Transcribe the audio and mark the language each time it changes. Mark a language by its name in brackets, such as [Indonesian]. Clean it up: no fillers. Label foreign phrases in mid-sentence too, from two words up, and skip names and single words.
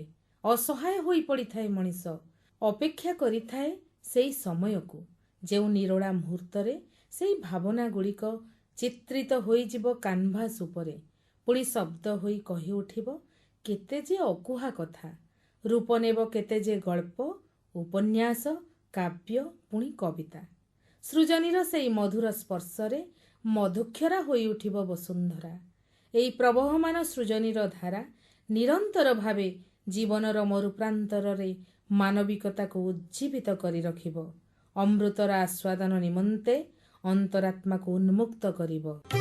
[Odia] ଅସହାୟ ହୋଇ ପଡ଼ିଥାଏ ମଣିଷ, ଅପେକ୍ଷା କରିଥାଏ ସେଇ ସମୟକୁ ଯେଉଁ ନିରୋଳା ମୁହୂର୍ତ୍ତରେ ସେଇ ଭାବନା ଗୁଡ଼ିକ ଚିତ୍ରିତ ହୋଇ ଯିବ କାନଭାସ ଉପରେ, ପୁଣି ଶବ୍ଦ ହୋଇ କହି ଉଠିବ କେତେ ଯେ ଅକୁହା କଥା, ରୂପ ନେବ କେତେ ଯେ ଗଳ୍ପ, ଉପନ୍ୟାସ, କାବ୍ୟ, ପୁଣି କବିତା। ସୃଜନୀର ସେଇ ମଧୁର ସ୍ପର୍ଶରେ ମଧୁକ୍ଷରା ହୋଇ ଉଠିବ ବସୁନ୍ଧରା। ଏଇ ପ୍ରବହମାନ ସୃଜନୀର ଧାରା ନିରନ୍ତର ଭାବେ ଜୀବନର ମରୁପ୍ରାନ୍ତରେ ମାନବିକତାକୁ ଉଜ୍ଜୀବିତ କରି ରଖିବ, ଅମୃତର ଆସ୍ୱାଦନ ନିମନ୍ତେ ଅନ୍ତରାତ୍ମାକୁ ଉନ୍ମୁକ୍ତ କରିବ।